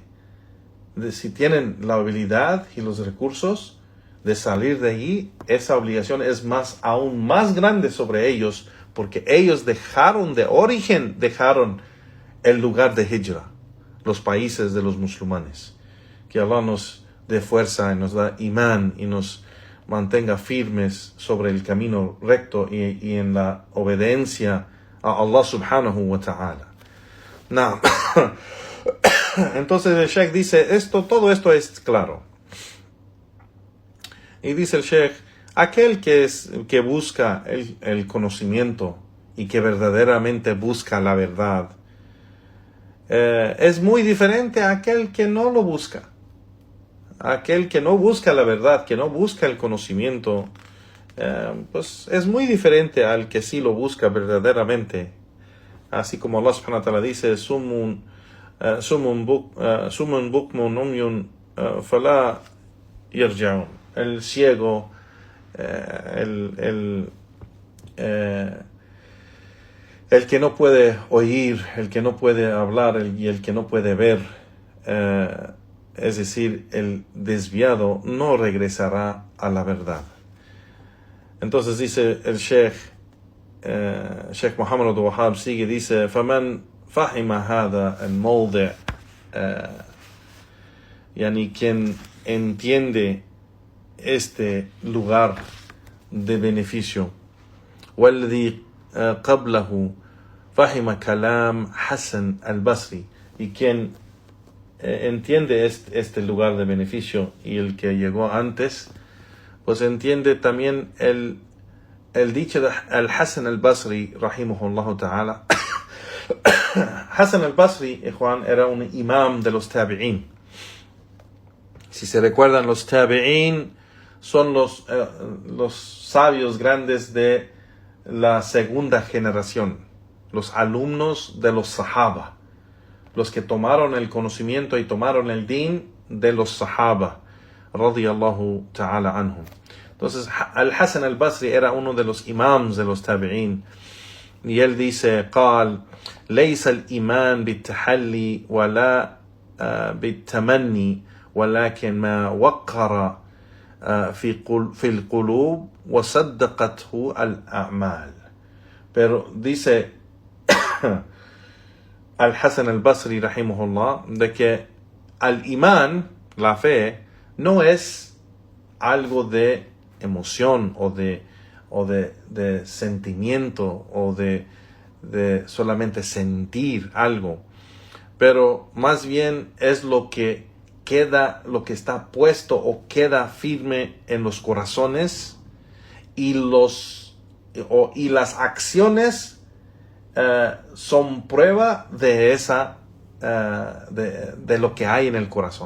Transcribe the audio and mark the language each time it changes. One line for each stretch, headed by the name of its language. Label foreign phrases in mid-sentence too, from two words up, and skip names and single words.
Spanish: Si tienen la habilidad y los recursos de salir de allí, esa obligación es aún más grande sobre ellos, porque ellos dejaron el lugar de hijra, los países de los musulmanes. Que Allah nos dé fuerza y nos da imán y nos mantenga firmes sobre el camino recto y en la obediencia a Allah
Arabic: سبحانه وتعالى.
Spanish: Now, entonces el Sheikh dice, todo esto es claro. Y dice el Sheikh, aquel que busca el conocimiento y que verdaderamente busca la verdad, es muy diferente a aquel que no lo busca. Aquel que no busca la verdad, que no busca el conocimiento, pues es muy diferente al que sí lo busca verdaderamente. Así como Allah
Arabic: سبحانه وتعالى
Spanish: dice,
Arabic: صم بكم عمي فلا يرجعون.
Spanish: El ciego, el que no puede oír, el que no puede hablar y el que no puede ver, es decir, el desviado, no regresará a la verdad. Entonces dice el Sheikh Muhammad Abdul Wahhab, sigue, dice,
Arabic: فَمَنْ فَحِمَ هَذَا الْمَوْضِعِ,
Spanish: yani quien entiende este lugar de beneficio,
Arabic: وَالَّذِي قَبْلَهُ فَحِمَ كَلَامْ حَسَنْ الْبَصْرِي,
Spanish: y quien entiende este lugar de beneficio y el que llegó antes, pues entiende también el dicho de Al-Hasan al-Basri,
Arabic: رحمه الله تعالى.
Spanish: Hasan al-Basri, Juan, era un imam de los tabi'in. Si se recuerdan, los tabi'in son los sabios grandes de la segunda generación, los alumnos de los sahaba, los que tomaron el conocimiento y tomaron el din de los sahaba,
Arabic: رضي الله تعالى عنهم.
Spanish: Entonces, Al-Hasan al-Basri era uno de los imams de los tabi'in. Y él dice,
Arabic: قال ليس الإيمان بالتحلي ولا بالتمني ولكن ما وقر في القلوب وصدقته الأعمال.
Spanish: Pero dice Al-Hasan al-Basri rahimahullah de que al imán, la fe, no es algo de emoción o de sentimiento o de solamente sentir algo, pero más bien es lo que queda, lo que está puesto o queda firme en los corazones y las acciones son prueba de de lo que hay en el corazón.